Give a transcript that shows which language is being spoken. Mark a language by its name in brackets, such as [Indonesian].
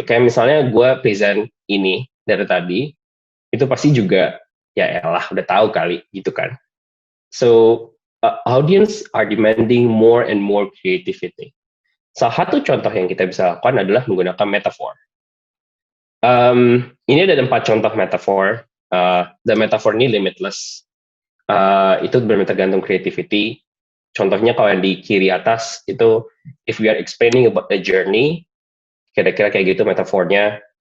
[Indonesian] Kayak misalnya gue present ini dari tadi, itu pasti juga, ya elah, udah tahu kali, gitu kan. [English] So, audience are demanding more and more creativity. [Indonesian] Salah satu contoh yang kita bisa lakukan adalah menggunakan metaphor. Ini ada 4 contoh metaphor. The metaphor ini limitless. Itu benar-benar tergantung creativity. Contohnya kalau yang di kiri atas itu, [English] if we are explaining about the journey, [Indonesian] kira-kira kayak gitu metafornya.